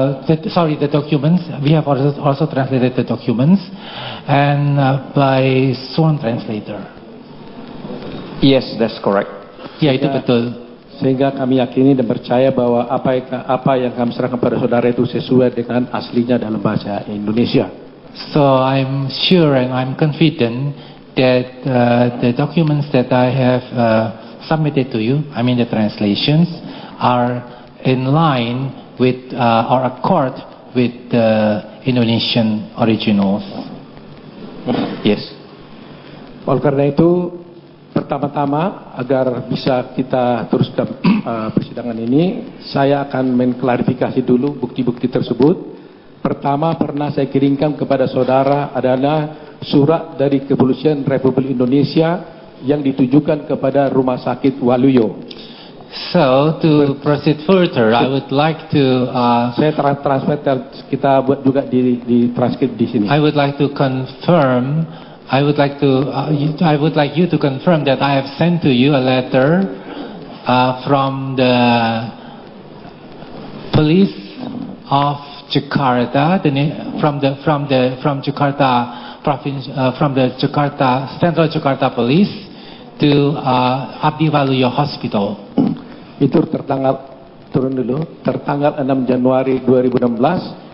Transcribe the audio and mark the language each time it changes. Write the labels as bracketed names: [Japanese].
[English] The documents. We have also translated the documents and by sworn translator. Yes, that's correct. [Indonesian] Ya, itu betul. sehingga kami yakini dan percaya bahwa apa yang kami serahkan pada saudara itu sesuai dengan aslinya dalam bahasa Indonesia. [English] So I'm sure and I'm confident that the documents that I have submitted to you, I mean the translations, are in line with or accord with the Indonesian originals. Yes. [Indonesian] Oleh karena itu, pertama-tama agar bisa kita teruskan persidangan ini, saya akan mengklarifikasi dulu bukti-bukti tersebut. Pertama, pernah saya kirimkan kepada saudara adalah surat dari Kepolisian Republik Indonesia yang ditujukan kepada Rumah Sakit Waluyo. [English] So to proceed further, I would like to [Indonesian] saya transfer, kita buat juga di transkrip di sini. [English] I would like to confirm. I would like you to confirm that I have sent to you a letter from the police of Jakarta, from Jakarta province, from the Central Jakarta Police to Abdi Waluyo Hospital. [Indonesian] Itu tertanggal 6 Januari 2016.